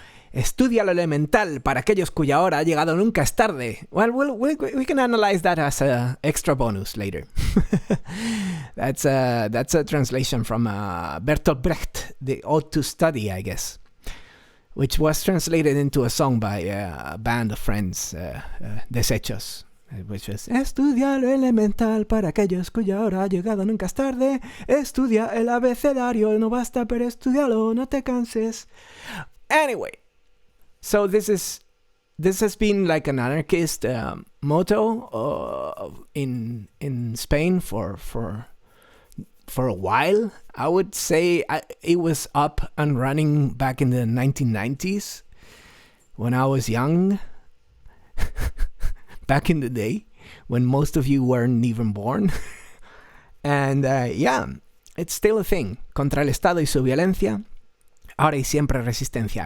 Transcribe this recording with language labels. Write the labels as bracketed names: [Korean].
[Spanish] Estudia lo elemental para aquellos cuya hora ha llegado nunca es tarde. [English] Well, we can analyze that as an extra bonus later. That's a translation from Bertolt Brecht, The Ode to Study, I guess, which was translated into a song by a band of friends, Desechos. Which was, [Spanish] estudia lo elemental para aquellos cuya hora ha llegado nunca es tarde. Estudia el abecedario, no basta, pero estudialo, no te canses. [English] Anyway, so this has been like an anarchist motto in Spain for for a while. I would say it was up and running back in the 1990s when I was young. Back in the day when most of you weren't even born. And it's still a thing. [Spanish] Contra el Estado y su violencia, ahora y siempre resistencia.